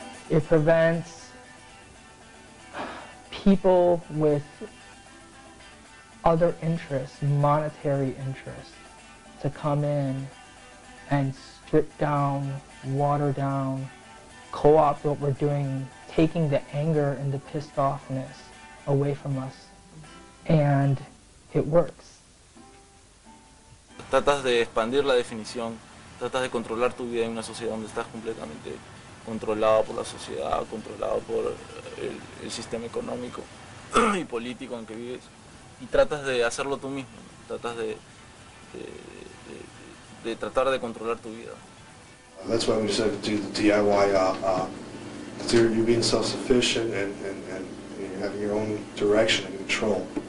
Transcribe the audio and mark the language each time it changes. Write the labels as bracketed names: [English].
[English] It prevents people with other interests, monetary interests, to come in and strip down, water down, co-opt what we're doing, taking the anger and the pissed offness away from us. And it works. [Spanish] Tratas de expandir la definición, tratas de controlar tu vida en una sociedad donde estás completamente controlado por la sociedad, controlado por el sistema económico y político en que vives, y tratas de hacerlo tú mismo, tratas de tratar de controlar tu vida. [English] That's why we decided to do the DIY, you're being self-sufficient and you're having your own direction and control.